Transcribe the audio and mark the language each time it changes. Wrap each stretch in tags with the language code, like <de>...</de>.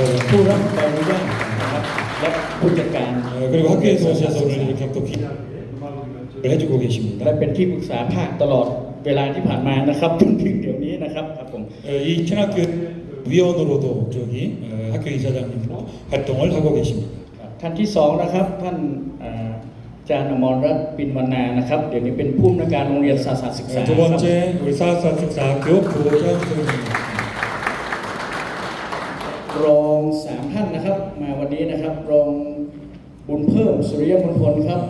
<th>ผู้รับใบอนุญาตนะครับและผู้จัดการ</th> <ko>그리고 학교에서 오셔서 오늘 이렇게 또 기를 해주고</ko> <th>และ</th> <ko>계십니다.</ko> <th>เป็นที่ปรึกษาภาคตลอดเวลาที่ผ่านมานะครับจนถึงเดี๋ยวนี้นะครับครับผม</th> <ko>이 친학교 위원으로도 저기 학교 이사장님으로 활동을 하고 계십니다.</ko> <th>ท่านที่สองนะครับท่านอาจารย์อมรรัตน์ปินวรรณานะครับเดี๋ยวนี้เป็นผู้อำนวยการโรงเรียนศาสตร์ศึกษา</th> <ko>두 번째 우리 사사특사학교 교장 선생님</ko> <th>รองสามท่านนะครับมาวันนี้นะครับรองบุญเพิ่มสุริยมงคลครับ</th>